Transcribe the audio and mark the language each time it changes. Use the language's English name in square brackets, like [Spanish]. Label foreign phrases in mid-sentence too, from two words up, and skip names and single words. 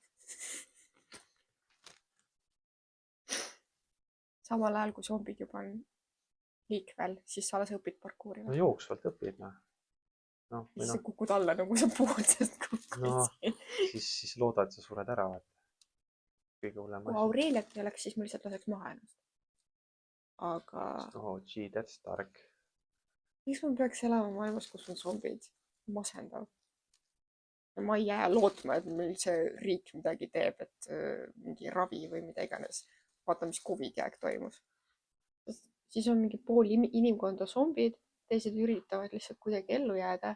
[Estonian] Samal ajal, kui zombid juba on liikvel, siis sa alles õpid parkuuri. No jooksvalt õpid, noh. Siis sa kukud alla nagu sa pool sellest kukkusid. No, siis loodad, et sa sured ära, vaata. Kõige hullem Kui Aureliat ei oleks, siis ma lihtsalt laseks maha ennast. Aga... [English] Oh, gee, that's dark. [Estonian] Miks ma peaks elama maailmas, kus on zombid? Masendav. Ja ma ei jää lootma, et meil see riik midagi teeb, et mingi ravi või mida iganes. Vaata, mis COVID aeg toimus. Siis on mingi pool inimkonda zombid, teised üritavad lihtsalt kuidagi ellu jääda.